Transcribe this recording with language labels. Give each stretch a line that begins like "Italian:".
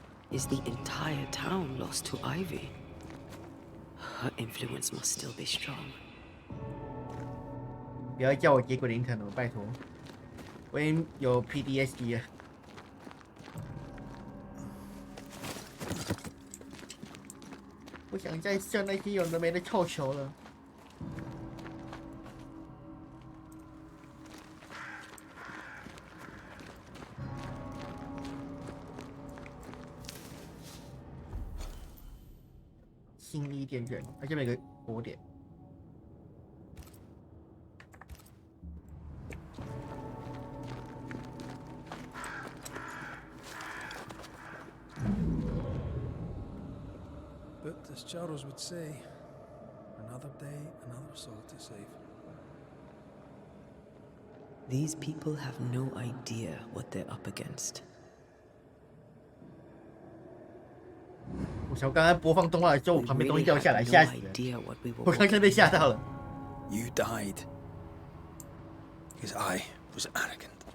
English: Is the entire town lost to Ivy? Her influence must still be strong.
Chinese: 不要叫我结果林肯了，拜托，我已经有 PTSD 了。不想再射那些有的没的臭球了。新伊甸人，而且每个火点。
English: But as Charles would say, another day, another soul to save. These people have no idea what they're up against.
Chinese: 我刚刚播放动画的时候，我旁边东西掉下来，吓死人！我刚刚被吓到了。
English: You died because I was arrogant.